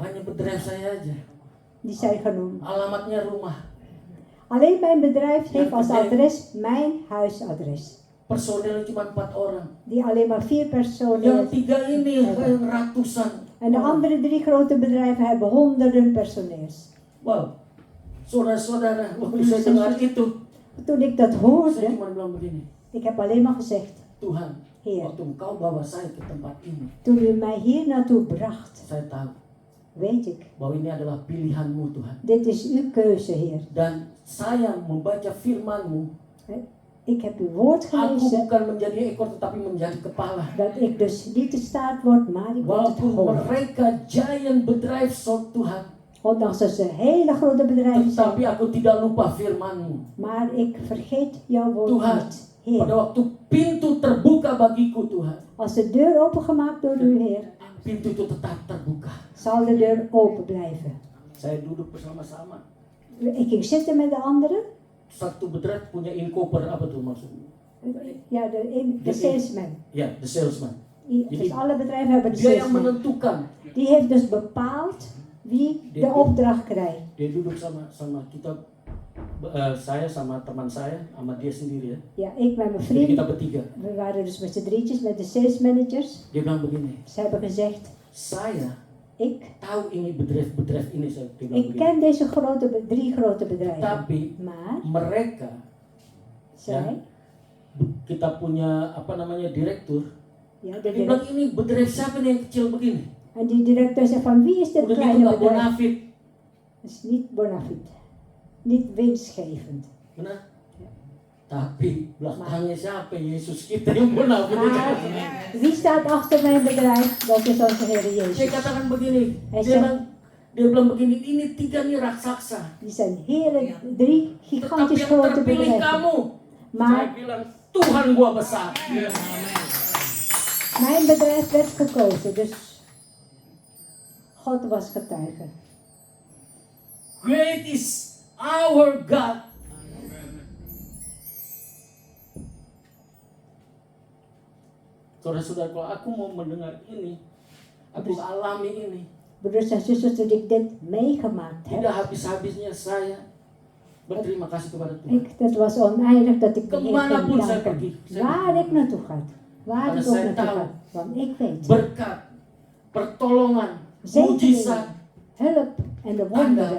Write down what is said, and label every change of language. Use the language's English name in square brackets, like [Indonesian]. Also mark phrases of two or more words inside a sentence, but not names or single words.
[Indonesian] hanya bedrijf saya aja. [Dutch] Die zijn genoemd. [Indonesian] Alamatnya rumah. [Dutch] Alleen mijn bedrijf heeft als adres mijn huisadres. [Indonesian] Personelnya cuma 4 orang. [Dutch] Die alleen maar 4 personen. [Indonesian] Yang 3 ini yang ratusan. [Dutch] En de andere 3 grote bedrijven hebben honderden personeels. Wow. [Indonesian] Saudara-saudara, waktu saya dengar itu, [Dutch] Toen ik dat [Indonesian] saya [Dutch] hoorde, [Indonesian] cuma bilang begini, [Dutch] ik heb alleen maar gezegd, [Indonesian] Tuhan, [Dutch] Heer, [Indonesian] waktu Engkau bawa saya ke tempat ini, [Dutch] toen u mij hier naartoe bracht, [Indonesian] saya tahu [Dutch] weet ik, [Indonesian] bahwa ini adalah pilihan-Mu, Tuhan. [Dutch] dit is uw keuze, Heer. [Indonesian] Dan saya membaca firman-Mu, [Dutch] Ik heb uw woord [Indonesian] aku [Dutch] gelezen, [Indonesian] bukan menjadi ekor tetapi menjadi kepala. [Dutch] dat ik dus niet de staart word, maar ik word het [Indonesian] Walaupun [Dutch] hoofd. [Indonesian] mereka giant bedrijf, so Tuhan, [Dutch] Ondanks dat ze hele grote bedrijven [Indonesian] tetapi [Dutch] zijn, [Indonesian] aku tidak lupa firman-Mu. [Dutch] maar ik vergeet jouw woord [Indonesian] Tuhan, [Dutch] niet. Heer, [Indonesian] pada waktu pintu terbuka bagiku, Tuhan, [Dutch] als de deur opengemaakt door u, Heer, [Indonesian] pintu itu tetap terbuka. [Dutch] zal de deur open blijven. [Indonesian] Saya duduk bersama-sama. [Dutch] Ik ging zitten met de anderen. [Indonesian] Satu bedrijf punya inkoper, apa tuh maksudnya? [Dutch] Ja, de salesman. [English] Ya, the salesman. [Dutch] Dus alle bedrijven hebben de [Indonesian] Dia yang [Dutch] salesman. [Indonesian] menentukan. [Dutch] Die heeft dus bepaald wie de opdracht krijgt. [Indonesian] Dia duduk sama kita, saya sama teman saya, sama dia sendiri ya. [Dutch] Ja, ik met mijn [Indonesian] Jadi [Dutch] vriend. [Indonesian] kita bertiga. [Dutch] We waren dus met z'n drietjes met de [English] sales managers. [Indonesian] Dia bilang begini, [Dutch] Ze hebben gezegd, [Indonesian] saya [Dutch] ik [Indonesian] tahu ini bedrijf ini, dia bilang begini. [Dutch] ken deze drie grote bedrijven. [Indonesian] Tapi [Dutch] Maar, [Indonesian] mereka, [Dutch] zij, [Indonesian] kita punya apa namanya direktur. [Dutch] ja, de [Indonesian] Dia bilang [Dutch] direct, [Indonesian] ini bedrijf siapa nih yang kecil begini? [Dutch] en die directeur zei van wie is dit [Indonesian] Udah gitu [Dutch] kleine [Indonesian] nggak [Dutch] bedrijf? [Indonesian] bonafit. [Dutch] Dat is niet bonafide. Niet winstgevend. [Indonesian] Benar? Tapi belakangnya siapa? Yesus kita yang bonafit. [Dutch] Maar wie staat achter mijn bedrijf? Dat is onze Heer [Indonesian] Dia [Dutch] Jezus. [Indonesian] katakan begini, [Dutch] Hij [Indonesian] dia [Dutch] zegt, [Indonesian] bilang begini, ini tiga nih raksasa. [Dutch] die zijn drie [Indonesian] Tetapi [Dutch] gigantisch [Indonesian] yang [Dutch] grote [Indonesian] terpilih [Dutch] bedrijven. [Indonesian] kamu. Saya [Dutch] Maar [Indonesian] bilang, Tuhan gua besar. [Dutch] mijn bedrijf werd gekozen, dus God was getuige. [English] Great is our God. [Indonesian] Saudara-saudara, kalau aku mau mendengar ini, aku alami ini, [Dutch] Broeders en zusters, toen ik dit meegemaakt [Indonesian] tidak [Dutch] heb, [Indonesian] habis-habisnya saya berterima kasih kepada Tuhan. [Dutch] dat was oneindig dat ik de Heer [Indonesian] Kemanapun [Dutch] kon [Indonesian] saya [Dutch] danken. [Indonesian] pergi, [Dutch] Waar ik naartoe ga, waar [Indonesian] Karena [Dutch] ik ook [Indonesian] saya [Dutch] naartoe [Indonesian] tahu. [Dutch] ga. Want ik weet, [Indonesian] Berkat, pertolongan, mujizat, [Dutch] zegeningen, hulp en de [Indonesian] tanda [Dutch] wonderen,